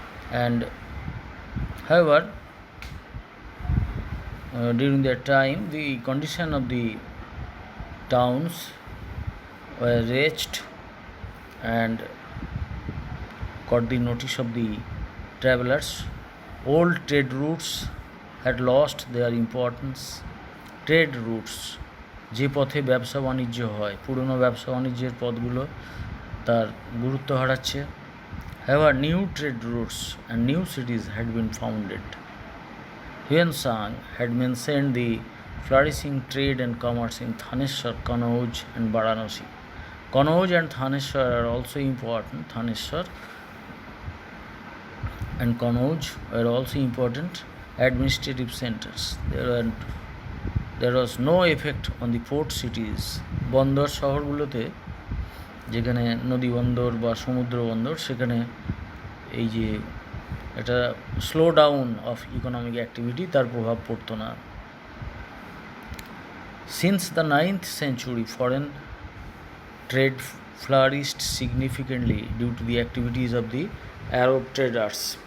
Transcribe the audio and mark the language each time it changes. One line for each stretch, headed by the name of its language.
English: And however, during that time, the condition of the towns were wretched and got the notice of the travelers. Old trade routes had lost their importance.
Bangla: Trade routes, যে পথে ব্যবসা বাণিজ্য হয়, পুরনো ব্যবসা বাণিজ্যের পথগুলো তার গুরুত্ব হারাচ্ছে।
English: However, new trade routes and new cities had been founded. Huensang had mentioned the flourishing trade and commerce in Thaneshwar, Kanauj and Varanasi. Kanauj and Thaneshwar are also important. Thaneshwar and Kanauj were also important administrative centers. There was no effect on the port cities.
Bangla: বন্দর শহরগুলোতে, যেখানে নদী বন্দর বা সমুদ্র বন্দর, সেখানে এই যে একটা
English: slow down of economic activity,
Bangla: তার প্রভাব পড়তো না।
English: Since the 9th century, foreign trade flourished significantly due to the activities of the Arab traders.